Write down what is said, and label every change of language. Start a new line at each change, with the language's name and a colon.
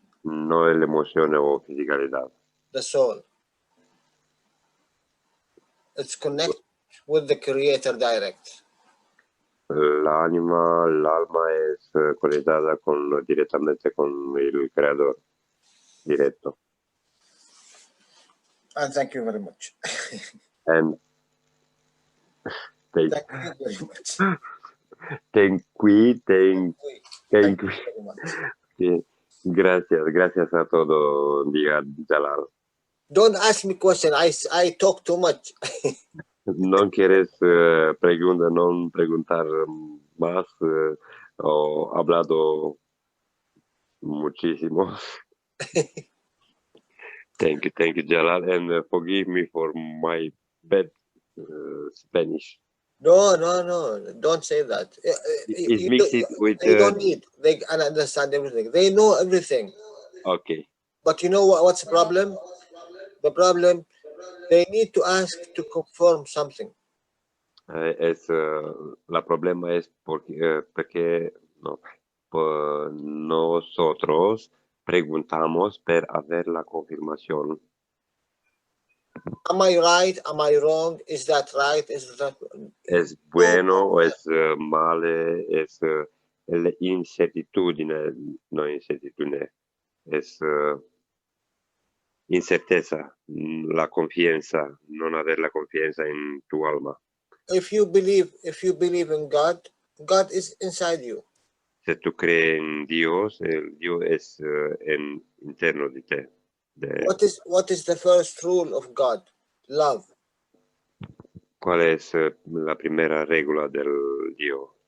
Spanish: No la emoción o fisicalidad.
English: The soul. It's connected with the creator direct.
Spanish: L'alma es conectada directamente con el creador directo.
English: And thank you very much. And Thank you very much. Thank you. Thank you very much.
Spanish: Sí. Gracias a todo, diga Jalal.
English: Don't ask me question. I talk too much.
Spanish: No quieres no preguntar más o hablado muchísimo.
English: Thank you, Jalal, and forgive me for my bad Spanish. No. Don't say that. It's mixed with. They don't need. They can understand everything. They know everything. Okay. But you know what's the problem? The problem, they need to ask to confirm something.
Spanish: La problema es porque nosotros preguntamos para hacer la confirmación.
English: Am I right? Am I wrong? Is that right? Is that...
Spanish: ¿Es bueno o es mal? Es la incertidumbre, no incertidumbre, es incerteza, la confianza, no haber la confianza en tu alma.
English: If you believe in God, God is inside you.
Spanish: Si tú crees en Dios, el Dios es interno de ti.
English: What is the first rule of God? Love.
Spanish: ¿Cuál es la primera regla del Dios?